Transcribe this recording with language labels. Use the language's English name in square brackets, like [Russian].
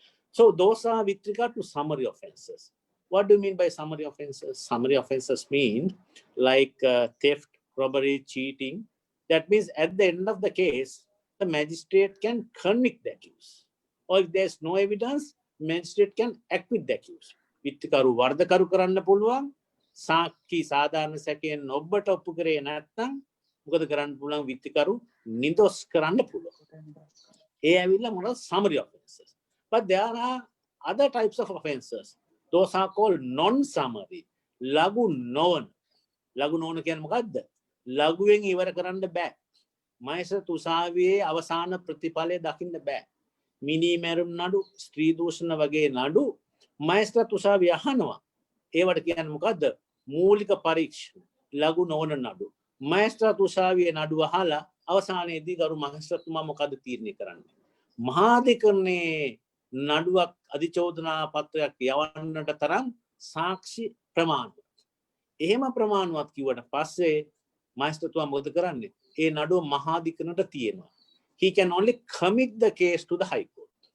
[English] So those are with regard to summary offenses. What do you mean by summary offenses? Summary offenses mean like theft, robbery, cheating. That means at the end of the case, the magistrate can convict the accused. Or if there's no evidence, magistrate can acquit the accused. [Sinhala] විත්තිකරු වර්ධකරු කරන්න පුළුවන්. සාක්ෂි සාධාරණ සැකයෙන් ඔබට ඔප්පු කරේ නැත්නම් මොකද කරන්න පුළුවන්? විත්තිකරු නිදොස් කරන්න පුළුවන්. ඒ ඇවිල්ලා මොනවද? Summary offenses. [English] But there are other types of offenses. Those are called non-summary. [Sinhala] ලඝු නොවන. ලඝු නොවන කියන්නේ මොකද්ද? ලඝුවෙන් ඉවර කරන්න බෑ. මහේසත් උසාවියේ අවසාන ප්‍රතිඵලය දකින්න බෑ. මිනි මැරුම් නඩු, ස්ත්‍රී දූෂණ වගේ නඩු මහේසත් උසාවිය අහනවා. ඒවට කියන්නේ මොකද්ද? මූලික පරීක්ෂණ. ලඝු නොවන නඩු. මහේසත් උසාවියේ නඩු අහලා අවසානයේදී ගරු මහේසත්තුමා මොකද තීරණය කරන්නේ? මහාධිකරණයේ නඩුවක් අධිචෝදනා පත්‍රයක් යවන්නට තරම් සාක්ෂි ප්‍රමාණවත්. එහෙම ප්‍රමාණවත් කිව්වට පස්සේ මහේස්ත්‍රාත්තුමා මොකද කරන්නේ? ඒ නඩුව මහාධිකරණයට තියෙනවා. [English] He can only commit the case to the High Court.